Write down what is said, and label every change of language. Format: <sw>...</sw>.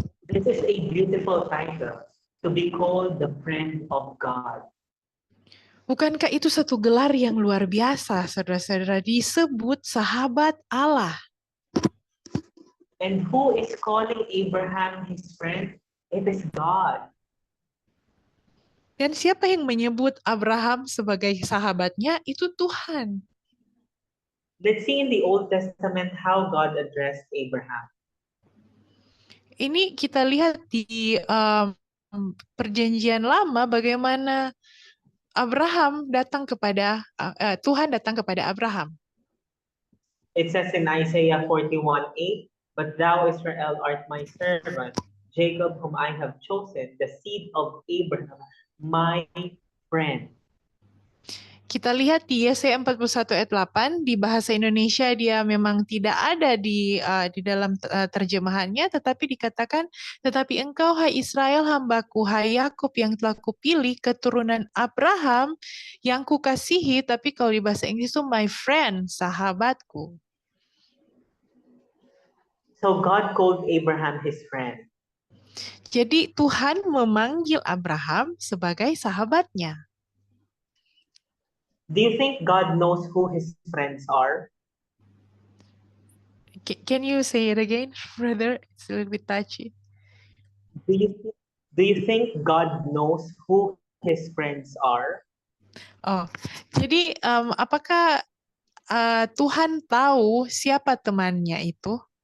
<en>This is a beautiful title, to be called the friend of God.</en> <id>Bukankah itu satu gelar yang luar biasa, saudara-saudara, disebut sahabat Allah?</id> <en>And who is calling Abraham his friend? It is God.</en> <id>Dan siapa yang menyebut Abraham sebagai sahabatnya? Itu Tuhan.</id> <en>Let's see in the Old Testament how God addressed Abraham.</en> <id>Ini kita lihat di Perjanjian Lama bagaimana Abraham datang kepada Tuhan datang kepada Abraham.</id> <en>It says in Isaiah 41:8, "But thou, Israel, art my servant, Jacob, whom I have chosen, the seed of Abraham, my friend."</en> <id>Kita lihat di Yesaya 41 ayat 8, di bahasa Indonesia dia memang tidak ada di dalam terjemahannya, tetapi dikatakan, tetapi engkau hai Israel hambaku, hai Yakub yang telah kupilih, keturunan Abraham yang kukasihi, tapi kalau di bahasa Inggris itu</id> <en>my friend,</en> <id>sahabatku.</id> <en>So God called Abraham his friend.</en> <id>Jadi Tuhan memanggil Abraham sebagai sahabatnya.</id> <en>Do you think God knows who his friends are? Can you say it again, brother? It's a little bit touchy. Do you think God knows who his friends are?</en> <id>Oh, jadi apakah Tuhan tahu siapa temannya itu?</id>